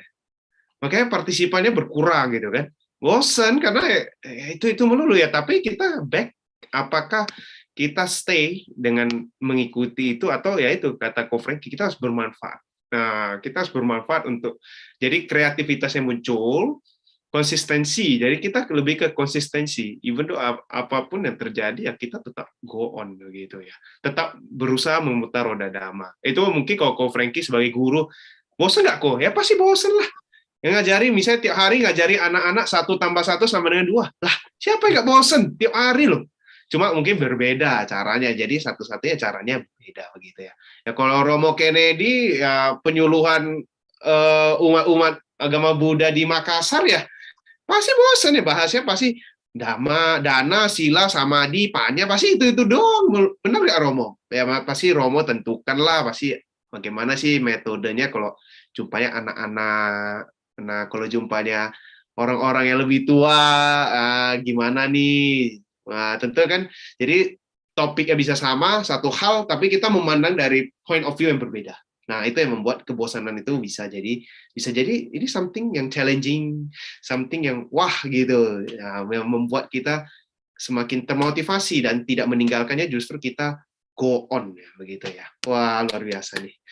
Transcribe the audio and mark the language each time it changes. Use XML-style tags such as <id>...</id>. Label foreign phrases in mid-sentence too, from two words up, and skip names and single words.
<id>Makanya partisipannya berkurang gitu kan. Bosen karena itu melulu ya, tapi kita back, apakah kita stay dengan mengikuti itu atau ya itu kata Ko Franky, kita harus bermanfaat. Nah, kita harus bermanfaat untuk jadi kreativitasnya muncul, konsistensi. Jadi kita lebih ke konsistensi.</id> <en>Even though</en> <id>apapun yang terjadi ya kita tetap</id> <en>go on</en> <id>begitu ya. Tetap berusaha memutar roda dhamma. Itu mungkin kalau Ko Franky sebagai guru, bosan nggak kok? Ya pasti bosan lah. Yang ngajari misalnya tiap hari ngajari anak-anak 1+1 sama dengan 2. Lah, siapa yang nggak bosan tiap hari loh? Cuma mungkin berbeda caranya, jadi satu-satunya caranya beda begitu ya. Ya kalau Romo Kennedy ya penyuluhan umat-umat agama Buddha di Makassar ya pasti bosan ya, bahasnya pasti dhamma, dana, sila, samadhi, panya, pasti itu doang. Benar nggak Romo? Ya pasti Romo tentukanlah pasti bagaimana sih metodenya kalau jumpanya anak-anak, nah kalau jumpanya orang-orang yang lebih tua, gimana nih? Nah, tentu kan, jadi topiknya bisa sama, satu hal, tapi kita memandang dari</id> <en>point of view</en> <id>yang berbeda. Nah, itu yang membuat kebosanan itu bisa jadi ini something yang challenging, something yang wah gitu, ya, yang membuat kita semakin termotivasi dan tidak meninggalkannya, justru kita</id> <en>go on</en> <id>ya begitu ya. Wah, luar biasa nih.</id>